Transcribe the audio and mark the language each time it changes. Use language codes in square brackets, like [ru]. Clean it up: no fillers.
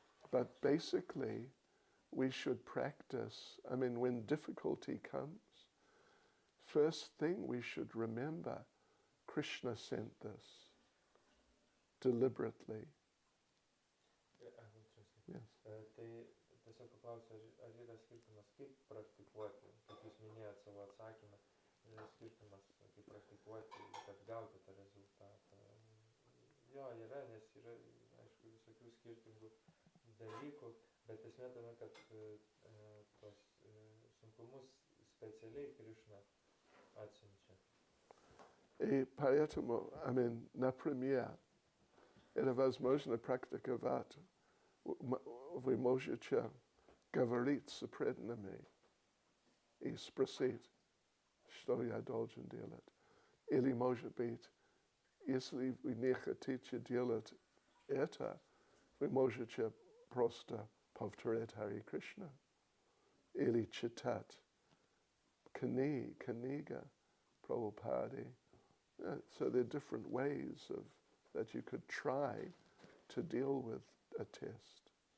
[en] But basically, we should practice, when difficulty comes, first thing we should remember, Krishna sent this deliberately. Yes. [lt] Tai tiesiog paklausiu, ar yra skirtumas, kaip praktikuoti, kaip jūs minėjot savo atsakymą, yra skirtumas, kaip praktikuoti, kad gauti tą rezultatą. Jo, yra, nes yra, aišku, visokių skirtingų dalykų, bet esmė tame, kad tos sunkumus specialiai Krishna atsiunčia. [ru] И поэтому, например, это возможно практиковать. Вы можете говорить с преданными и спросить, что я должен делать. Или, может быть, если вы не хотите делать это, вы можете просто повторять Харе Кришна или читать книга Prabhupada. [en] So there are different ways that you could try to deal with a test.